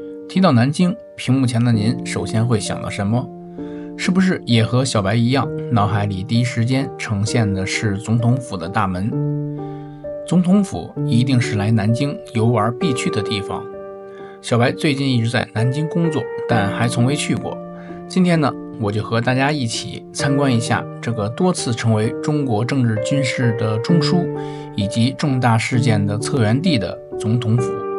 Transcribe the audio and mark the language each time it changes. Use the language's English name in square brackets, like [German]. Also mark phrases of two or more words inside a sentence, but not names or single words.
[Chinese] 提到南京，屏幕前的您首先会想到什麼？是不是也和小白一樣，腦海裡第一時間呈現的是總統府的大門？總統府一定是來南京遊玩必去的地方。小白最近一直在南京工作，但還從未去過。今天呢，我就和大家一起參觀一下這個多次成為中國政治軍事的中樞以及重大事件的策源地的總統府。